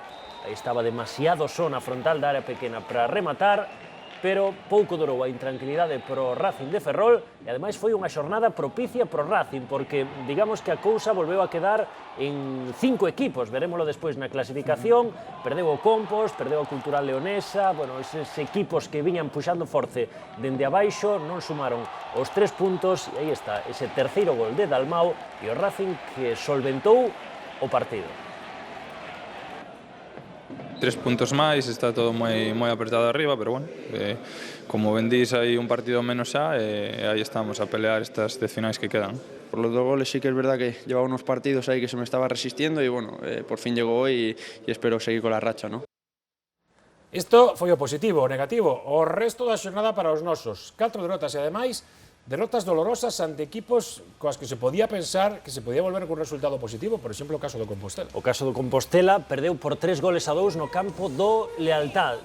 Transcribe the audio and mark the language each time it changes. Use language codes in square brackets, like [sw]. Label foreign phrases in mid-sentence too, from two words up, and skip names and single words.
[gl] aí estaba demasiado só na frontal da área pequena para rematar, pero pouco durou a intranquilidade pro Racing de Ferrol e ademais foi unha xornada propicia pro Racing porque digamos que a cousa volveu a quedar en 5 equipos, verémolo despois na clasificación, perdeu o Compos, perdeu a Cultural Leonesa, bueno, eses equipos que viñan puxando force dende abaixo non sumaron os 3 puntos e aí está, ese terceiro gol de Dalmau e o Racing que solventou o partido. 3 puntos máis, está todo moi apertado arriba, pero bueno, como ben dís, hai un partido menos xa e aí estamos a pelear estas 10 finais que quedan. [es] Por los 2 goles sí que es verdad que llevaba unos partidos ahí que se me estaba resistiendo y bueno, por fin llegó hoy y espero seguir con la racha, ¿no? [gl] Isto foi o positivo, o negativo. O resto da xornada para os nosos. 4 derrotas e ademais derrotas dolorosas ante equipos coas que se podía pensar que se podía volver con un resultado positivo, por exemplo, o caso do Compostela. O caso do Compostela perdeu por 3-2 no campo do Lealtad.